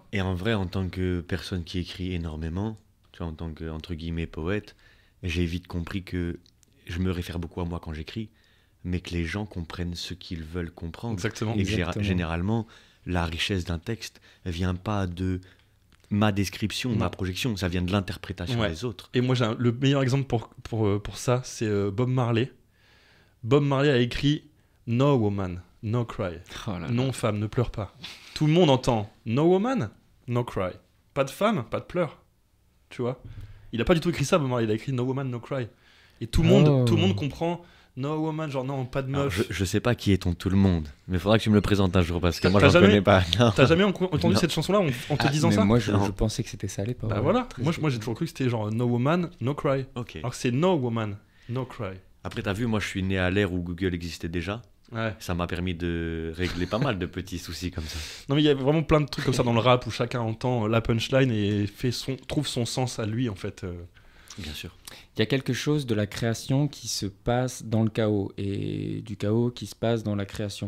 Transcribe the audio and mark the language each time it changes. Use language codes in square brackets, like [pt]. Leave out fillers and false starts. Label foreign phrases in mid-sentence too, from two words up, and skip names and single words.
[fr] Et en vrai, en tant que personne qui écrit énormément, tu vois, en tant que, entre guillemets, poète, j'ai vite compris que je me réfère beaucoup à moi quand j'écris, mais que les gens comprennent ce qu'ils veulent comprendre. Exactement. Et généralement... La richesse d'un texte ne vient pas de ma description, ma projection, ça vient de l'interprétation des autres. Et moi, le meilleur exemple pour ça, c'est Bob Marley. Bob Marley a écrit « [en] No woman, no cry ». [fr] Non femme, ne pleure pas. Tout le monde entend « [en] No woman, no cry ». [fr] Pas de femme, pas de pleurs. Tu vois? Il n'a pas du tout écrit ça, Bob Marley. Il a écrit « [en] No woman, no cry ». [fr] Et tout le monde comprend... [en] No woman, [fr] genre non, pas de meuf. Je sais pas qui est ton tout le monde, mais il faudra que tu me le présentes un jour parce que moi j'en connais pas. T'as jamais entendu cette chanson-là en te disant ça? Moi je pensais que c'était ça à l'époque. Bah voilà, moi j'ai toujours cru que c'était genre [en] No woman, no cry. [fr] Okay. Alors que c'est [en] No woman, no cry. [fr] Après t'as vu, moi je suis né à l'ère où Google existait déjà. Ouais. Ça m'a permis de régler pas mal de petits soucis comme ça. Non mais il y a vraiment plein de trucs comme ça dans le rap où chacun entend la punchline et trouve son sens à lui en fait. Bien sûr. Il y a quelque chose de la création qui se passe dans le chaos et du chaos qui se passe dans la création.